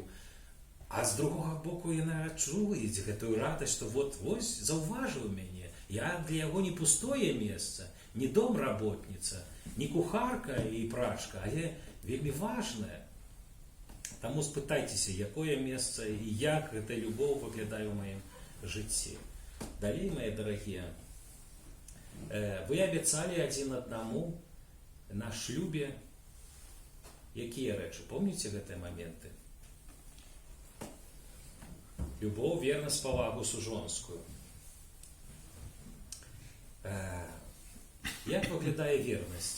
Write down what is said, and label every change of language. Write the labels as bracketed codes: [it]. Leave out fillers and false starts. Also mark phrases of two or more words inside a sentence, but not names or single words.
[be] А з другога боку яна адчуюць гэтую радасць, што вось заўважыў мяне. Я для яго не пустое месца, не домработніца, не кухарка і прачка, але вельмі важнае. Таму спытайцеся, якое месца і як гэта любоў выглядае ў маім жыцці. Далей, [ru] мои дорогие, вы обещали один одному на шлюбе [be] якія рэчы, [ru] помните гэтыя моменты? [be] Любоў, вернасць, павагу сужонскую. Як выглядае вернасць?